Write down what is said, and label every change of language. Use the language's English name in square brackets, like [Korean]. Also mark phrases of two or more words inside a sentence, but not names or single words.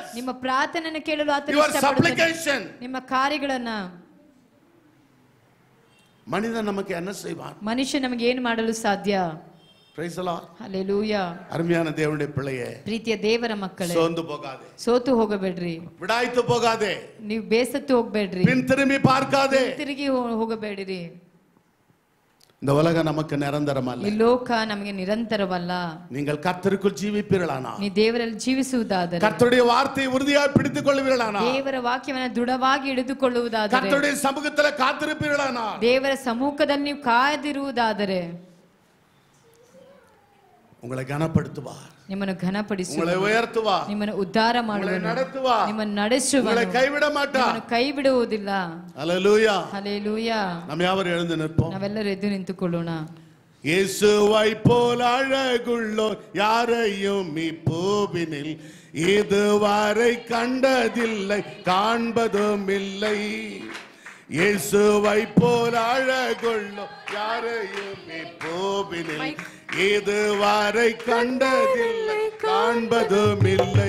[Kannada] ನಿಮ್ಮ ಪ್ರಾರ್ಥನೆಯನ್ನು ಕೇಳಲು ಆತನು [English] Your [Kannada] ಇಷ್ಟಪಡುತ್ತಾನೆ. [English] supplication. [Kannada] ನಿಮ್ಮ ಕಾರ್ಯಗಳನ್ನ. [Tamil] மனிதன் நமக்கு என்ன செய்வான்? [Kannada] ಮನುಷ್ಯ ನಮಗೆ ಏನು ಮಾಡಲು ಸಾಧ್ಯ? [English] Praise the Lord. Hallelujah. [Tamil] அருமையான தேவனுடைய பிள்ளையே, [Kannada] ಪ್ರೀತಿಯ ದೇವರ ಮಕ್ಕಳೇ, [Tamil] ಸೋಂದು போகாதே, [Kannada] ಸೋತು ಹೋಗಬೇಡ್ರಿ, [Tamil] விடாய்த்து போகாதே, [Kannada] ನೀವು ಬೇಸತ್ತು ಹೋಗಬೇಡ್ರಿ, [Tamil] பின் திரும்பி பார்க்காதே, [Kannada] ತಿರುಗಿ ಹೋಗಬೇಡಿರಿ. [Tamil] இந்த உலகம் நமக்கு நிரந்தரம் அல்ல. [Kannada] ಈ ಲೋಕ ನಮಗೆ ನಿರಂತರವಲ್ಲ. [Tamil] நீங்கள் கர்த்தருக்குள் ஜீவிப்பீர்களானால், [Kannada] ನೀ ದೇವರಲ್ಲಿ ಜೀವಿಸುವುದಾದರೆ, [Tamil] கர்த்தருடைய வார்த்தையை உறுதியாய் பிடித்துக் கொள்வீர்களானால், [Kannada] ದೇವರ ವಾಕ್ಯವನ್ನು ದೃಢವಾಗಿ ಹಿಡಿದುಕೊಳ್ಳುವುದಾದರೆ, [Tamil] கர்த்தருடைய சமூகத்தில் காத்திருப்பீர்களானால், [Kannada] ದೇವರ ಸಮ್ಮುಖದಲ್ಲಿ ನೀವು ಕಾದಿರುವುದಾದರೆ, [Tamil] உங்களை கனப்படுத்துவார், [Kannada] ನಿಮ್ಮನ್ನು ಘನಪಡಿಸುವ, [Tamil] உங்களை உயர்த்துவார், [Kannada] ನಿಮ್ಮನ್ನು ಉದ್ಧಾರ ಮಾಡುವ, [Tamil] நடத்துவார், [Kannada] ನಿಮ್ಮನ್ನು ನಡೆಸುವ, [Tamil] உங்களை கைவிட மாட்டார். [Kannada] ನಿಮ್ಮನ್ನು ಕೈ ಬಿಡುವುದಿಲ್ಲ. [Tamil] ஹல்லேலூயா. [Kannada] ಹಲ್ಲೆಲೂಯಾ. [Tamil] நாம் யாவரும் எழுந்து நிற்போம். [Kannada] ನಾವೆಲ್ಲರೂ ಎದ್ದು ನಿಂತುಕೊಳ್ಳೋಣ. [Tamil] இயேசுவை போல் அழகுள்ளோர் யாரையும் இப்பூவினில் இதுவரை கண்டதில்லை, காண்பதும் இல்லை. இயேசுவை போல் அழகுள்ளோர் யாரையும் இப்பூவினில் இதுவரை கண்டதில்லை, காண்பதும் இல்லை.